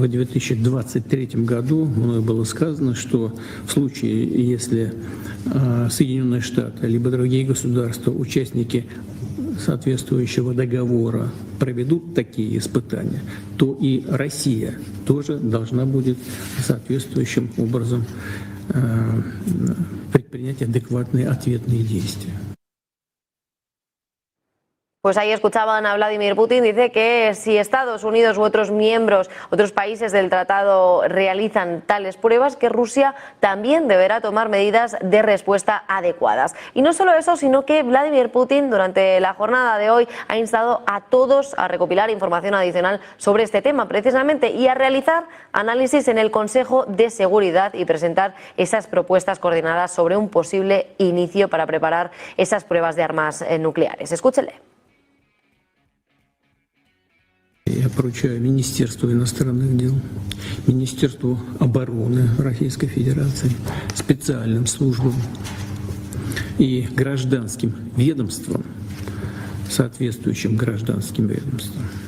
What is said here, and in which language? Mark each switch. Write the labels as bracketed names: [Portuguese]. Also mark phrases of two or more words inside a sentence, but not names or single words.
[Russian] 2023 году мною было сказано, что в случае, если Соединенные Штаты либо другие государства, участники соответствующего договора, проведут такие испытания, то и Россия тоже должна будет соответствующим образом предпринять адекватные ответные действия. [Spanish] Pues ahí escuchaban a Vladimir Putin, dice que si Estados Unidos u otros miembros, otros países del tratado realizan tales pruebas, que Rusia también deberá tomar medidas de respuesta adecuadas. Y no solo eso, sino que Vladimir Putin durante la jornada de hoy ha instado a todos a recopilar información adicional sobre este tema precisamente y a realizar análisis en el Consejo de Seguridad y presentar esas propuestas coordinadas sobre un posible inicio para preparar esas pruebas de armas nucleares. Escúchele. [Russian] Я поручаю Министерству иностранных дел, Министерству обороны Российской Федерации, специальным службам и гражданским ведомствам, соответствующим гражданским ведомствам,